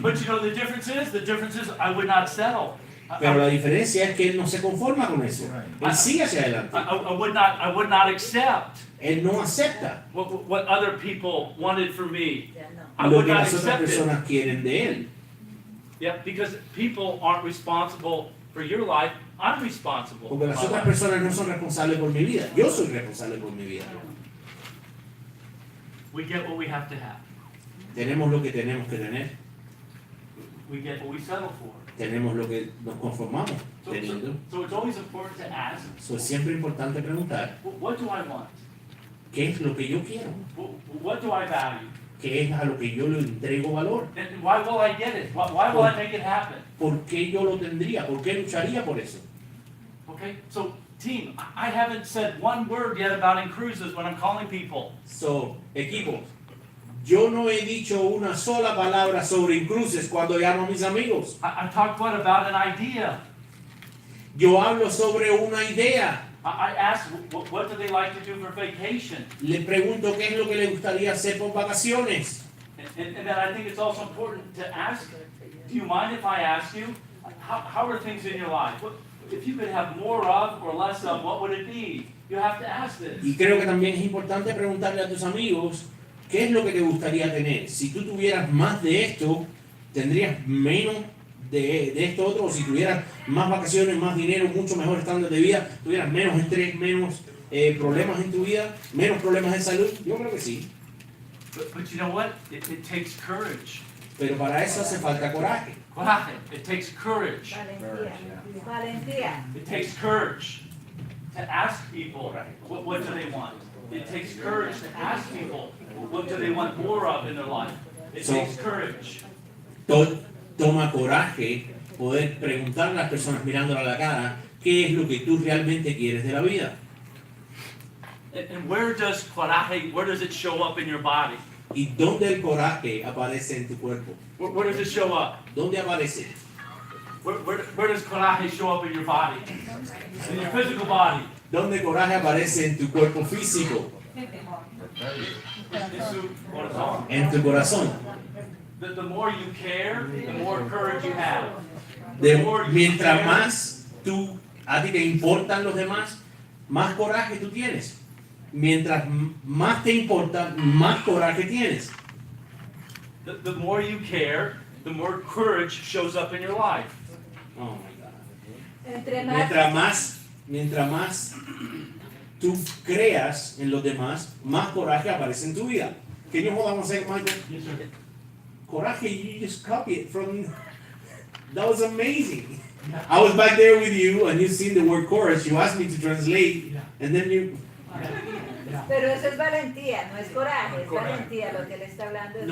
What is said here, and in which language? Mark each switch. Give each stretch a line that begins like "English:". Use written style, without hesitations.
English: But you know the difference is I would not settle.
Spanish: Pero la diferencia es que él no se conforma con eso. Él sigue hacia adelante.
English: I would not accept
Spanish: Él no acepta
English: what other people wanted for me. I
Spanish: lo
English: would
Spanish: que
English: not
Spanish: las otras
English: accept it.
Spanish: personas quieren de él.
English: Yeah, because people aren't responsible for your life. I'm responsible.
Spanish: Porque las
English: for my
Spanish: otras personas no son responsables por mi vida. Yo soy responsable por mi vida.
English: We get what we have to have.
Spanish: Tenemos lo que tenemos que tener.
English: We get what we settle for.
Spanish: Tenemos lo que nos conformamos teniendo.
English: So it's always important to ask,
Spanish: So, es siempre importante preguntar,
English: what do I want?
Spanish: ¿qué es lo que yo quiero?
English: What do I value?
Spanish: ¿Qué es a lo que yo le entrego valor?
English: And why will I get it? Why will I make it happen?
Spanish: ¿Por qué yo lo tendría? ¿Por qué lucharía por eso?
English: Okay, so team, I haven't said one word yet about cruises when I'm calling people.
Spanish: So, equipo, yo no he dicho una sola palabra sobre incruces cuando llamo a mis amigos.
English: I talked about an idea.
Spanish: Yo hablo sobre una idea.
English: I asked, what do they like to do for vacation?
Spanish: Le pregunto qué es lo que le gustaría hacer por vacaciones.
English: And then I think it's also important to ask, do you mind if I ask you, how are things in your life? If you could have more of or less of, what would it be? You have to ask this.
Spanish: Y creo que también es importante preguntarle a tus amigos qué es lo que te gustaría tener. Si tú tuvieras más de esto, tendrías menos de esto otro, o si tuvieras más vacaciones, más dinero, mucho mejor estándar de vida, tuvieras menos estrés, menos problemas en tu vida, menos problemas de salud. Yo creo que sí.
English: But you know what? It takes courage.
Spanish: Pero para eso hace falta coraje.
English: Coraje. It takes courage.
Spanish: Valentía.
English: It takes courage to ask people what do they want. It takes courage to ask people what do they want more of in their life. It So- takes courage.
Spanish: Toma coraje poder preguntar a las personas mirándole a la cara qué es lo que tú realmente quieres de la vida.
English: And where does it show up in your body?
Spanish: ¿Y dónde el coraje aparece en tu cuerpo?
English: Where does it show up?
Spanish: ¿Dónde aparece?
English: Where does coraje show up in your body? In your physical body.
Spanish: ¿Dónde el coraje aparece en tu cuerpo físico?
English: In
Spanish: su corazón. En tu corazón.
English: The more you care, the more courage you have.
Spanish: Mientras más a ti te importan los demás, más coraje tú tienes. Mientras más te importa, más coraje tienes.
English: The more you care, the more courage shows up in your life. Oh my God.
Spanish: Entre más, Mientras más tú creas en los demás, más coraje aparece en tu vida.
English: Can you hold on a second, Michael? Coraje, you just copy it from. That was amazing. I was back there with you, and you seen the word courage. You asked me to translate, and then you.
Spanish: pero eso es valentía, no es coraje, es valentía. Lo que le está hablando es de